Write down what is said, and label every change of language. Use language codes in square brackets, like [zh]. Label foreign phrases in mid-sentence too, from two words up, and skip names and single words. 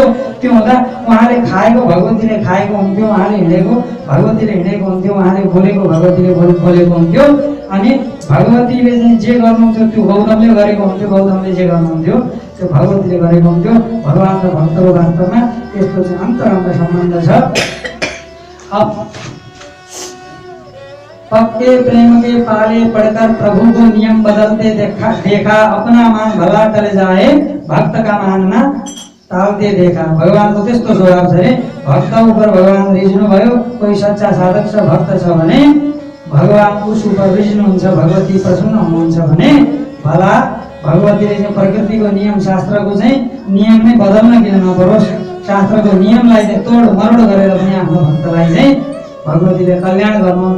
[ne] त्यो हुँदा उहाँले खाएको भगवतीले खाएको हुन्थ्यो, उहाँले हिँडेको भगवतीले हिँडेको हुन्थ्यो, उहाँले बोलेको भगवतीले बोलेको हुन्थ्यो। अनि भगवतीले चाहिँ जे गर्नुहुन्थ्यो त्यो गौतमले गरेको हुन्थ्यो, गौतमले जे गर्नुहुन्थ्यो त्यो भगवतीले गरेको हुन्थ्यो। भगवान र भक्तको वास्तवमा यस्तो चाहिँ अन्तरङ्ग सम्बन्ध छ। [hi] पक्के प्रेम के पाले पढ़कर प्रभु को नियम बदलते देखा अपना मान भला टल जाए भक्त का मानना टालते देखा। [ne] भगवानको त्यस्तो स्वभाव छ रे, भक्त उपर भगवान रिझ्नु भयो। कोही सच्चा साधक छ, भक्त छ भने भगवान उस उपर रिझ्नुहुन्छ, भगवती प्रसन्न हुनुहुन्छ भने भला भगवतीले चाहिँ प्रकृतिको नियम शास्त्रको चाहिँ नियम नै बदल्न किन नपरोस्, शास्त्रको नियमलाई चाहिँ तोड मरोड गरेर पनि आफ्नो भक्तलाई चाहिँ भगवतीले कल्याण गर्नुहुन्छ।